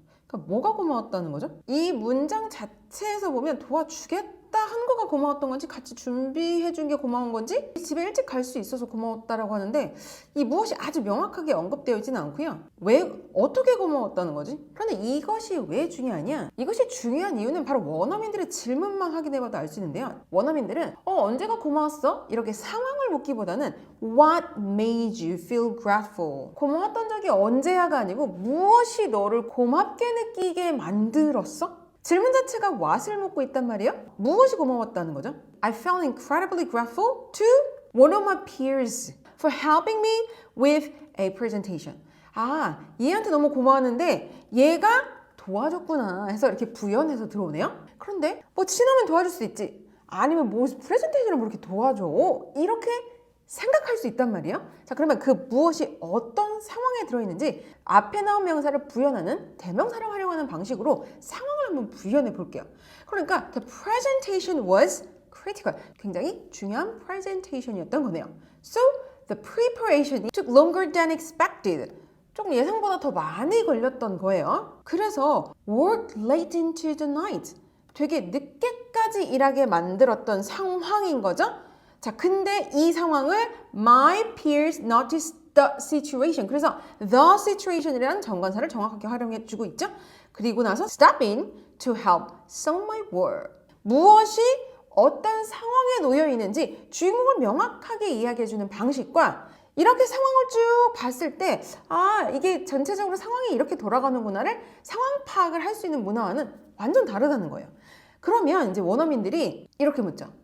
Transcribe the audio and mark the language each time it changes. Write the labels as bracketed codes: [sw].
[ko] 그러니까 뭐가 고마웠다는 거죠? 이 문장 자체에서 보면 도와주겠다 한 거가 고마웠던 건지 같이 준비해 준 게 고마운 건지 집에 일찍 갈 수 있어서 고마웠다라고 하는데 이 무엇이 아주 명확하게 언급되어 있지는 않고요. 왜 어떻게 고마웠다는 거지? 그런데 이것이 왜 중요하냐? 이것이 중요한 이유는 바로 원어민들의 질문만 확인해봐도 알 수 있는데요. 원어민들은 언제가 고마웠어? 이렇게 상황을 묻기보다는 [en] What made you feel grateful? [ko] 고마웠던 적이 언제야가 아니고 무엇이 너를 고맙게 느끼게 만들었어? 질문 자체가 what을 묻고 있단 말이에요. 무엇이 고마웠다는 거죠? [en] I felt incredibly grateful to one of my peers for helping me with a presentation. [ko] 얘한테 너무 고마웠는데 얘가 도와줬구나 해서 이렇게 부연해서 들어오네요. 그런데 뭐 친하면 도와줄 수 있지. 아니면 뭐 프레젠테이션을 뭐 이렇게 도와줘. 이렇게 생각할 수 있단 말이에요. 자, 그러면 그 무엇이 어떤 상황에 들어있는지 앞에 나온 명사를 부연하는 대명사를 활용하는 방식으로 상황을 한번 부연해 볼게요. 그러니까 [en] the presentation was critical. [ko] 굉장히 중요한 presentation이었던 거네요. [en] So the preparation took longer than expected. [ko] 조금 예상보다 더 많이 걸렸던 거예요. 그래서 [en] worked late into the night. [ko] 되게 늦게까지 일하게 만들었던 상황인 거죠. 자, 근데 이 상황을 [en] my peers noticed the situation. [ko] 그래서 [en] the situation [ko] 이라는 정관사를 정확하게 활용해 주고 있죠. 그리고 나서 [en] step in to help solve my work. [ko] 무엇이 어떤 상황에 놓여 있는지 주인공을 명확하게 이야기해 주는 방식과 이렇게 상황을 쭉 봤을 때 이게 전체적으로 상황이 이렇게 돌아가는구나를 상황 파악을 할 수 있는 문화와는 완전 다르다는 거예요. 그러면 이제 원어민들이 이렇게 묻죠.